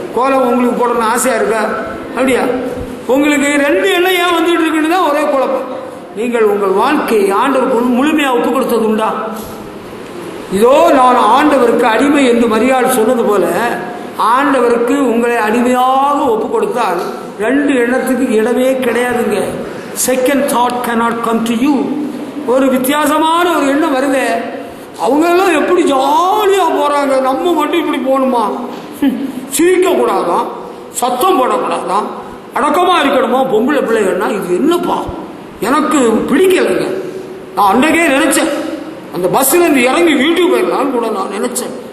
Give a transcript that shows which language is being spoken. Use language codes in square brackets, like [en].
[ta] கோலம் உங்களுக்கு போடணும்னு ஆசையா இருக்கா? அப்படியா? உங்களுக்கு 2 எண்ணம் ஏன் வந்துட்டு இருக்குன்னு தான் ஒரே குழப்பம். நீங்கள் உங்கள் வாழ்க்கையை ஆண்டவருக்கு முழுமையா ஒப்பு கொடுத்தது உண்டா? இதோ நான் ஆண்டவருக்கு அடிமை என்று மரியாள் சொன்னது போல, ஆண்டவருக்கு உங்களை அடிமையாக ஒப்பு கொடுத்தால் 2 எண்ணத்துக்கு இடமே கிடையாதுங்க. [en] Second thought cannot come to you. [ta] ஒரு வித்தியாசமான ஒரு எண்ணம் வருது. அவங்க எல்லாம் எப்படி ஜாலியா போறாங்க, நம்ம மட்டும் இப்படி போகணுமா? சிரிக்க கூடாதான், சத்தம் போடக்கூடாதான், அடக்கமா இருக்கணுமா? பொம்பளை பிள்ளைகள்னா இது என்னப்பா, எனக்கு பிடிக்கலைங்க. நான் அன்றைக்கே நினைச்சேன், அந்த பஸ்ல இருந்து இறங்கி வீட்டுக்கு போயிடலான்னு கூட நான் நினைச்சேன்.